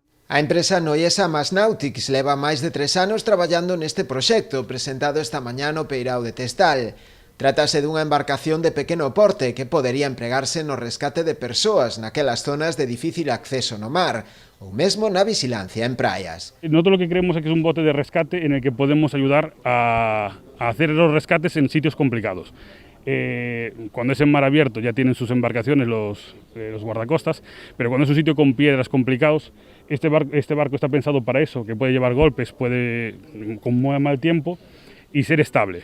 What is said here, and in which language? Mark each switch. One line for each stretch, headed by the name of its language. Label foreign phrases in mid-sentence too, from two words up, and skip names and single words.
Galician: A empresa noiesa Masnautics leva máis de 3 anos traballando neste proxecto presentado esta mañá no Peirao de Testal. Trátase dunha embarcación de pequeno porte que podería empregarse no rescate de persoas naquelas zonas de difícil acceso no mar ou mesmo na vigilancia en praias.
Spanish: Nosotros lo que creemos es que es un bote de rescate en el que podemos ayudar a hacer los rescates en sitios complicados. Cuando es en mar abierto ya tienen sus embarcaciones los guardacostas, pero cuando es un sitio con piedras complicados, este barco está pensado para eso, que puede llevar golpes, puede con muy mal tiempo y ser estable.